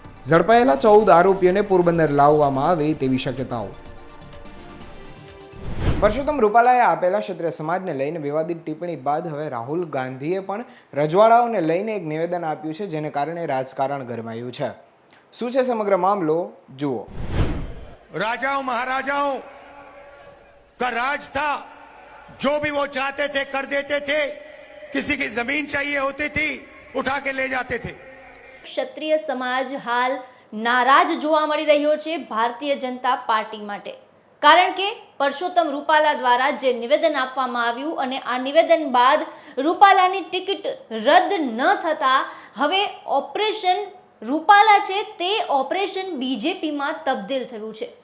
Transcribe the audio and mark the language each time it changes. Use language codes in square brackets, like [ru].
[gu] ઝડપાયેલા 14 આરોપીઓને પોરબંદર લાવવામાં આવે તેવી શક્યતાઓ। પરસોત્તમ રૂપાલાએ આપેલા ક્ષત્રિય સમાજને લઈને વિવાદિત ટિપ્પણી બાદ હવે રાહુલ ગાંધીએ પણ રજવાડાઓને લઈને એક નિવેદન આપ્યું છે, જેને કારણે રાજકારણ ગરમાયું છે। શું છે સમગ્ર મામલો, જુઓ। [hi] राजाओं महाराजाओं का राज था, जो भी वो चाहते थे कर देते थे। किसी की जमीन चाहिए होती थी, उठा के ले जाते थे। [gu] ક્ષત્રિય સમાજ હાલ નારાજ જોવા મળી રહ્યો છે ભારતીય જનતા પાર્ટી માટે, કારણ કે પરસોત્તમ રૂપાલા દ્વારા જે નિવેદન આપવામાં આવ્યું અને આ નિવેદન બાદ રૂપાલાની ટિકિટ રદ ન થતા હવે ઓપરેશન રૂપાલા છે તે ઓપરેશન બીજેપીમાં તબદીલ થયું છે।